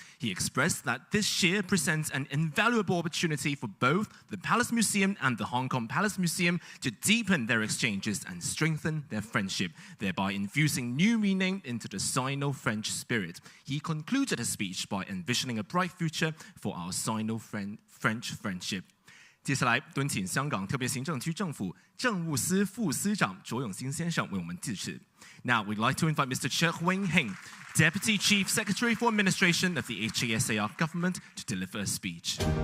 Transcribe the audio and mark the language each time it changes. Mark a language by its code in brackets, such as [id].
[en] He expressed that this year presents an invaluable opportunity for both the Palace Museum and the Hong Kong Palace Museum to deepen their exchanges and strengthen their friendship, thereby infusing new meaning into the Sino-French spirit. He concluded his speech by envisioning a bright future for our Sino-French friendship. [zh] 接下来，敦请香港特别行政区政府政务司副司长卓永兴先生为我们致辞。 [en] Now, we'd like to invite Mr. Wing-hing, Deputy Chief Secretary for Administration of the HKSAR Government, to deliver a speech.